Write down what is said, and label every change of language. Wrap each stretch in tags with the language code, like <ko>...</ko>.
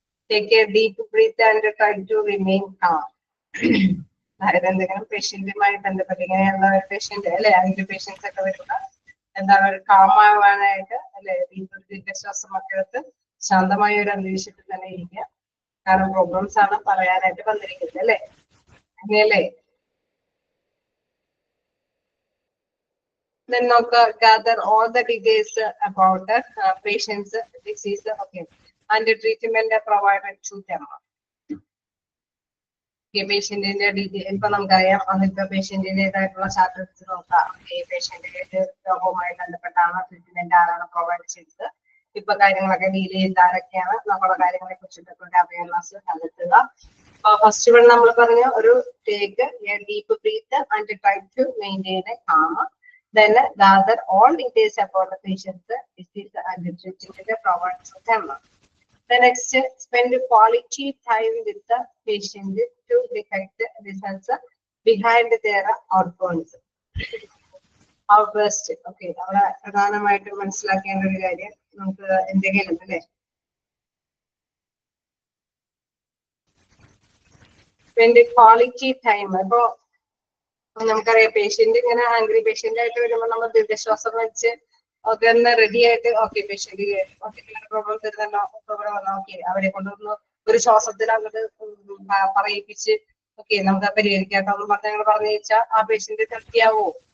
<en>Take a deep breath and try to remain calm.</en> <ml>അതായത് എന്തെങ്കിലും പേഷ്യന്റുമായി ബന്ധപ്പെട്ട് ഇങ്ങനെയുള്ള പേഷ്യന്റ് അല്ലെ, ആംഗ്രി പേഷ്യൻസ് ഒക്കെ വരുമ്പോൾ എന്താണ് കാമാവാനായിട്ട് അല്ലെ, ദീർഘശ്വാസമൊക്കെ എടുത്ത് ശാന്തമായ ഒരു അന്തരീക്ഷത്തിൽ തന്നെ ഇരിക്കുക. കാരണം പ്രോബ്ലംസ് ആണ് പറയാനായിട്ട് വന്നിരിക്കുന്നത് അല്ലെ, അങ്ങനെയല്ലേ?</ml> <en>Then gather all the details about the patient's disease, okay, and the treatment provided to them.</en> <ml>പേഷ്യന്റിന്റെ detail ഇപ്പൊ നമുക്കറിയാം, അതിപ്പോ പേഷ്യന്റിന്റേതായിട്ടുള്ള ചാർട്ട് നോക്കാം. ഈ പേഷ്യന്റിന്റെ രോഗവുമായി ബന്ധപ്പെട്ടാണ് ട്രീറ്റ്മെന്റ് ആരാണ് പ്രൊവൈഡ് ചെയ്തത്, ഇപ്പൊ കാര്യങ്ങളൊക്കെ ഡീൽ ചെയ്ത് ആരൊക്കെയാണ്, നമ്മുടെ കാര്യങ്ങളെ കുറിച്ചിട്ടൊക്കെ അവയർനെസ് കണ്ടെത്തുക.</ml> <en>first one</en> <ml>നമ്മൾ പറഞ്ഞ ഒരു</ml> <en>Take a deep breath and try to maintain a calm. Then gather all details about the patient's disease and the treatment provided to them. The next, spend quality time with the patient to detect the results behind their outcomes.</en> <ml>Outburst, okay, അവിടെ പ്രധാനമായിട്ട് മനസ്സിലാക്കേണ്ട ഒരു കാര്യം നമുക്ക് എന്തെങ്കിലും അല്ലേ,</ml> <en>spend quality time.</en> <ml>അപ്പോ നമുക്കറിയാം പേഷ്യന്റ് ഇങ്ങനെ ആംഗ്രി പേഷ്യന്റ് ആയിട്ട് വരുമ്പോൾ നമ്മൾ ദീർഘശ്വാസം വെച്ച് ഒക്കെ ഒന്ന് റെഡി ആയിട്ട്, ഓക്കെ പേഷ്യന്റ് പ്രോബ്ലം തരുന്നല്ലോ, പ്രോബ്ലം വന്നാൽ ഓക്കെ അവരെ കൊണ്ടൊന്ന് ഒരു ശ്വാസത്തിൽ അങ്ങോട്ട് പറയിപ്പിച്ച് ഓക്കെ നമുക്ക് പരിഹരിക്കാട്ടോ പറഞ്ഞ് ഞങ്ങൾ പറഞ്ഞു വെച്ചാൽ ആ പേഷ്യന്റ് തൃപ്തിയാവോ?</ml>